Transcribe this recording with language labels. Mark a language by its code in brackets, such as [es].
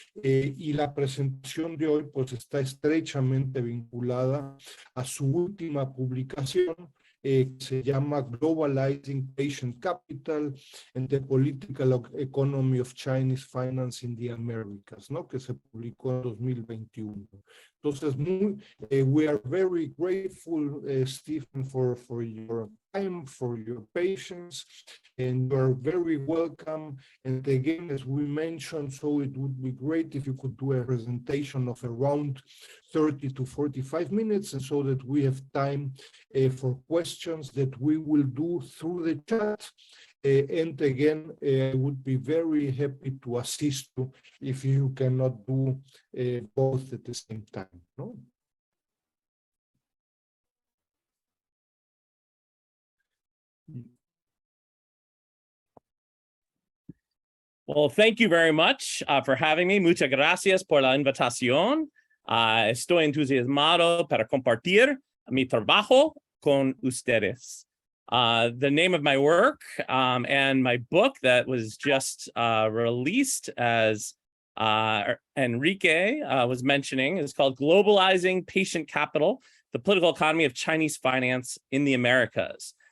[es] y la presentación de hoy pues está estrechamente vinculada a su última publicación, que se llama Globalizing Patient Capital and the Political Economy of Chinese Finance in the Americas, ¿no? Que se publicó en 2021. Entonces, [en] we are very grateful, Stephen, for your time, for your patience, and you are very welcome. And again, as we mentioned, so it would be great if you could do a presentation of around 30 to 45 minutes, and so that we have time for questions that we will do through the chat. And again, I would be very happy to assist you if you cannot do both at the same time, no? Well, thank you very much for having me. [es] Muchas gracias por la invitación. Estoy entusiasmado para compartir mi trabajo con ustedes. [en] The name of my work and my book that was just released, as Enrique was mentioning, is called Globalizing Patient Capital, the Political Economy of Chinese Finance in the Americas.